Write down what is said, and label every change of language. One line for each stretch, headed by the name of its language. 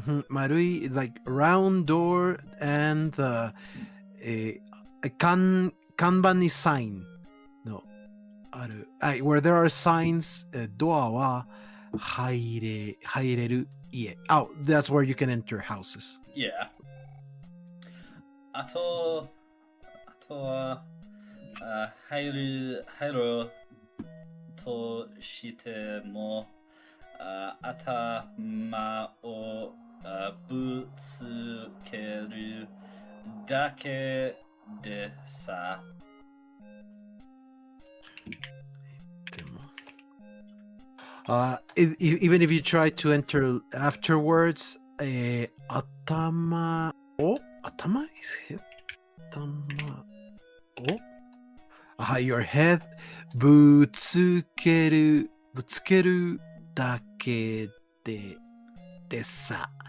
English: Marui is like round door, and kanban is sign.
Japanese: No, aru.
English: Where there are signs,
Japanese: doa wa haireru ie.
English: Oh, that's where you can enter houses. Yeah.
Japanese: あとは入ろうとしても頭をぶつけるだけでさ。
English: Even if you try to enter afterwards, atama is hit.
Japanese: Atama
English: your head
Japanese: ぶつけるだけでさ。